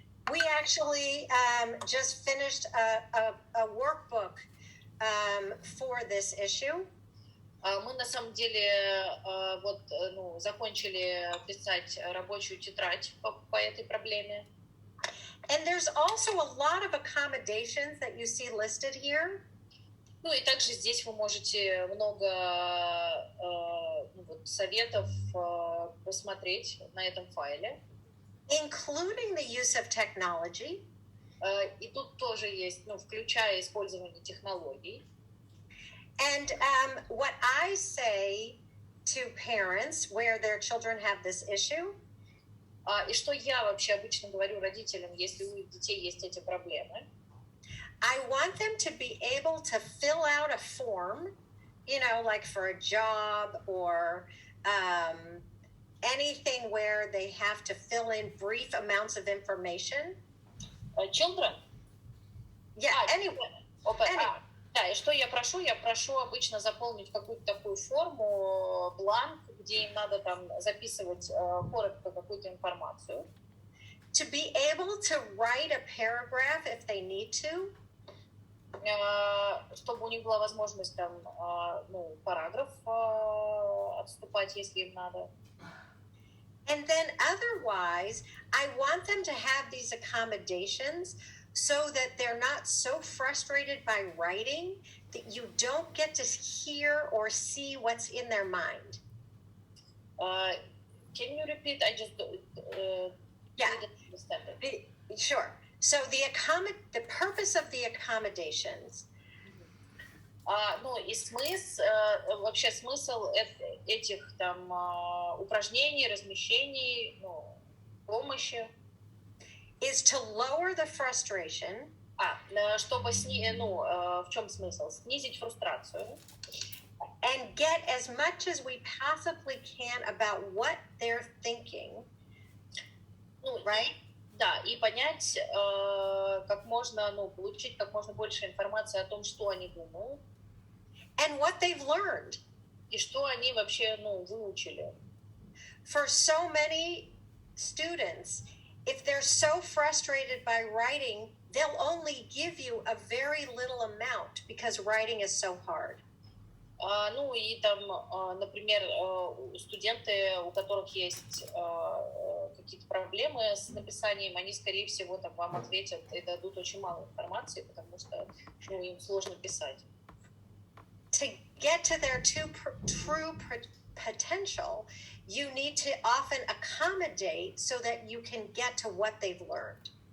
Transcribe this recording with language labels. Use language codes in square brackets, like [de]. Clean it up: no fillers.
[en] We actually just finished a workbook for this issue. [ru] Мы на самом деле закончили писать рабочую тетрадь по этой проблеме. [en] And there's also a lot of accommodations that you see listed here. [ru] И также здесь вы можете много советов посмотреть на этом файле. [en] Including the use of technology. [ru] И тут тоже есть, включая использование технологий. [en] And what I say to parents where their children have this issue. [ru] И что я вообще обычно говорю родителям, если у детей есть эти проблемы? [en] I want them to be able to fill out a form, like for a job or anything where they have to fill in brief amounts of information? Children? Yeah, anyway. [ru] Да, и что я прошу? Я прошу обычно заполнить какую-то такую форму, бланк, где им надо там записывать коротко какую-то информацию. [en] To be able to write a paragraph if they need to. [ru] Чтобы у них была возможность там, параграф отступать, если им надо. [en] And then otherwise, I want them to have these accommodations so that they're not so frustrated by writing that you don't get to hear or see what's in their mind. Can you repeat? I just didn't understand it. Sure. So the purpose of the accommodations. [ru] И вообще смысл этих там упражнений, размещений, помощи. [en] Is to lower the frustration. [ru] Чтобы в чем смысл? Снизить фрустрацию. [en] And get as much as we possibly can about what they're thinking. Right? [ru] Да, и понять, как можно, получить как можно больше информации о том, что они думают. [en] And what they've learned. [ru] И что они вообще, выучили. [en] For so many students, if they're so frustrated by writing, they'll only give you a very little amount because writing is so hard. [ru] И там, например, студенты, у которых есть какие-то проблемы с написанием, они, скорее всего, там вам ответят и дадут очень мало информации, потому что им сложно писать. [en] To get to their true potential, you need to often accommodate so that you can get to what they've learned.